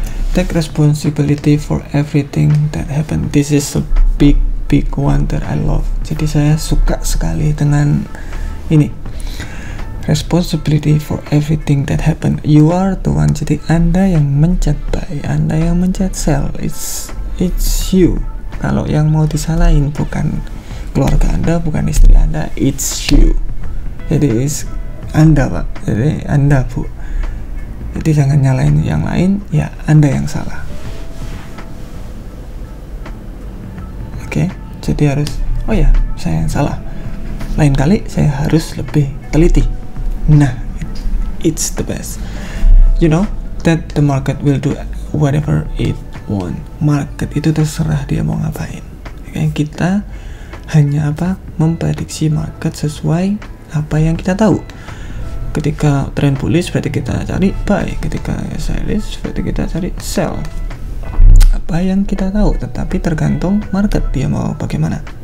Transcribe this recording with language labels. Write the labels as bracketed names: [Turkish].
[English] Take responsibility for everything that happened. This is a big one that I love. [Indonesian] Jadi saya suka sekali dengan ini. [English] Responsibility for everything that happened. You are the one. [Indonesian] Jadi Anda yang mencet buy, Anda yang mencet sell. [English] It's you. [Indonesian] Kalau yang mau disalahin bukan keluarga Anda, bukan istri Anda, [English] it's you. [Indonesian] Jadi it's Anda, Pak. Jadi Anda, Bu. Jadi jangan nyalain yang lain, ya Anda yang salah. Oke, jadi harus, oh ya, saya yang salah. Lain kali saya harus lebih teliti. [English] Nah, it's the best. You know that the market will do whatever it want. [Indonesian] Market itu terserah dia mau ngapain. Oke, kita hanya memprediksi market sesuai apa yang kita tahu. Ketika trend bullish berarti kita cari buy, ketika bearish berarti kita cari sell. Apa yang kita tahu, tetapi tergantung market dia mau bagaimana.